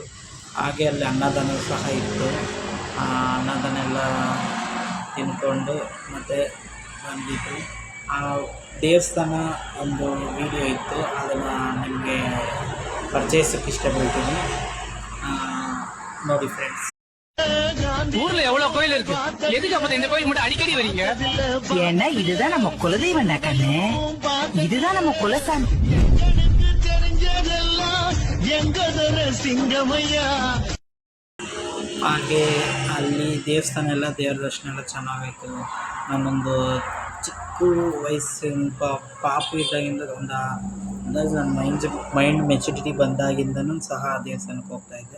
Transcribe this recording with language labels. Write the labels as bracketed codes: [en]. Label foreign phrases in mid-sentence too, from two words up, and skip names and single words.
[kn] ಹಾಗೆ ಅಲ್ಲಿ ಅನ್ನದಾನ ಸಹ ಇತ್ತು. ಅನ್ನದಾನ ಎಲ್ಲ ತಿಂದ್ಕೊಂಡು ಮತ್ತು ಬಂದಿದ್ದು. ಆ ದೇವಸ್ಥಾನ ಒಂದು ವಿಡಿಯೋ ಇತ್ತು, ಅದನ್ನು ನಿಮಗೆ ಪರಿಚಯಿಸೋಕ್ಕೆ ಇಷ್ಟಪಡ್ತೀನಿ. ನೋಡಿ ಫ್ರೆಂಡ್ಸ್. [ta] ஊர்ல எவ்வளவு கோயில் இருக்கு, எதுக்கு அப்ப இந்த கோயில் மட்டும் அடிக்கடி வரீங்க? ஏன்னா இதுதான் நம்ம குலதெய்வம் கண்ணு, இதுதான் நம்ம குலசாமி. [kn] ಹಾಗೆ ಅಲ್ಲಿ ದೇವಸ್ಥಾನ ಎಲ್ಲ ದೇವ್ರ ದರ್ಶನ ಎಲ್ಲ ಚೆನ್ನಾಗಾಯಿತು. ನಾನೊಂದು ಚಿಕ್ಕ ವಯಸ್ಸಿನ ಪಾಪು ಇದ್ದಾಗಿಂದ ಅಂದಾಜು ನನ್ನ [en] mind maturity [kn] ಬಂದಾಗಿಂದನೂ ಸಹ ಆ ದೇವಸ್ಥಾನಕ್ಕೆ ಹೋಗ್ತಾಯಿದ್ದೆ.